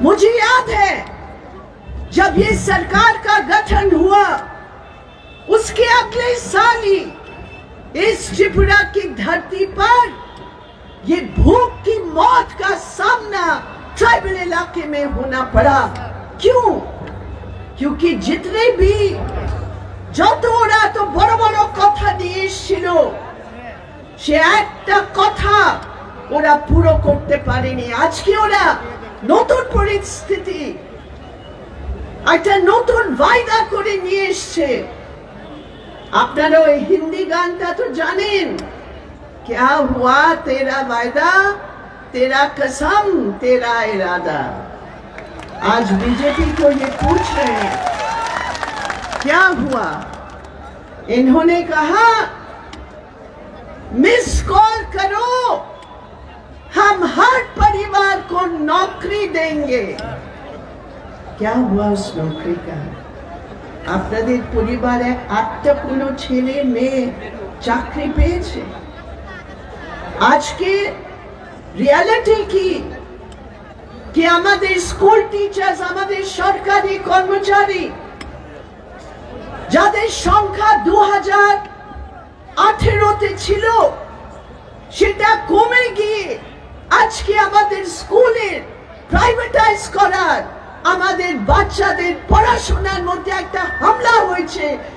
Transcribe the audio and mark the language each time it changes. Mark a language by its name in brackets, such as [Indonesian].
[Hindi] मुझे याद है जब ये सरकार का गठन हुआ, उसके अगले साल ही इस त्रिपुरा की धरती पर ये भूख की मौत का सामना ट्राइबल इलाके में होना पड़ा। क्यों? क्योंकि जितने भी [Bangla] যত ওরা তো বড় বড় কথা নিয়ে এসেছিল সে একটা কথা ওরা পুরো করতে পারেনি। আজকে ওরা নতুন পরিস্থিতি, একটা নতুন वायदा করে নিয়ে এসছে। আপনারা ওই হিন্দি গানটা তো জানেন, [Hindi] क्या हुआ तेरा वायदा, तेरा कसम, तेरा इरादा। आज बीजेपी को ये पूछ रहे हैं क्या हुआ। इन्होंने कहा मिस कॉल करो, हम हर परिवार को नौकरी देंगे। क्या हुआ उस नौकरी का? [Bangla] আপনাদের পরিবারে একটা কোনো ছেলে মেয়ে চাকরি পেয়েছে? আজকে রিয়ালিটি কি আমাদের স্কুল টিচার্স, আমাদের সরকারি কর্মচারী যাদের সংখ্যা 2018-তে ছিল সেটা কমে গিয়ে আজকে আমাদের স্কুলের প্রাইভেটাইজ করার, আমাদের বাচ্চাদের পড়াশোনার মধ্যে একটা হামলা হয়েছে।